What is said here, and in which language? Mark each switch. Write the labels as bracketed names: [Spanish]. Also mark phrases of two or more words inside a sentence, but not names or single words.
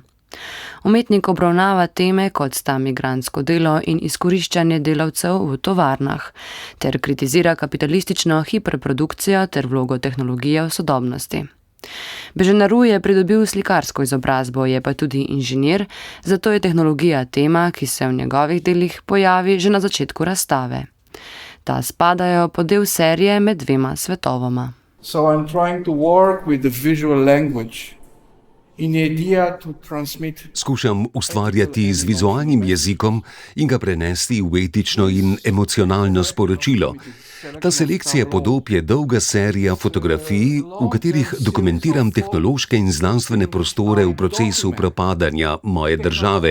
[Slovenian] Umetnik obravnava teme, kot sta migrantsko delo in izkoriščanje delavcev v tovarnah, ter kritizira kapitalistično hiperprodukcijo ter vlogo tehnologije v sodobnosti. Beženaruj je pridobil slikarsko izobrazbo, je pa tudi inženir, zato je tehnologija tema, ki se v njegovih delih pojavi že na začetku razstave. Ta spadajo pod del serije Med dvema svetovoma. [English] So I'm trying to work with the visual language. [Slovenian] Skušam ustvarjati z vizualnim jezikom in ga prenesti v etično in emocionalno sporočilo. Ta selekcija podob je dolga serija fotografij, v katerih dokumentiram tehnološke in znanstvene prostore v procesu propadanja moje države.